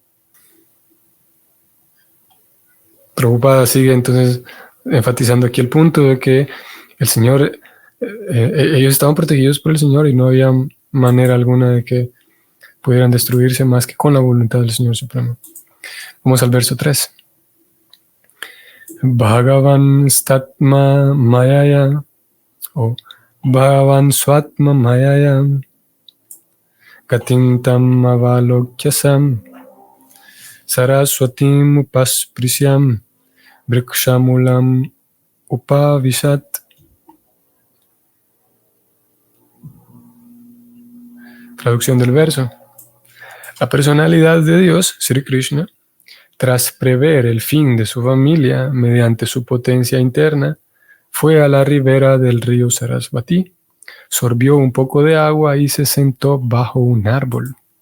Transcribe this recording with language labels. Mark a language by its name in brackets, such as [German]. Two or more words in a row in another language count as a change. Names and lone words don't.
[Spanish] Prabhupada sigue entonces enfatizando aquí el punto de que el Señor, ellos estaban protegidos por el Señor y no había manera alguna de que pudieran destruirse más que con la voluntad del Señor Supremo. Vamos al verso 3. [Sanskrit] भगवान् स्तात्म मायया ओ भगवान् स्वात्म मायया गतिन्तम् अवलोक्यसम् सरस्वतीम् उपस्पृश्यम् वृक्षमूलम् उपविशत्. [Spanish] Traducción del verso. La personalidad de Dios, Sri Krishna, tras prever el fin de su familia mediante su potencia interna, fue a la ribera del río Sarasvati, sorbió un poco de agua y se sentó bajo un árbol.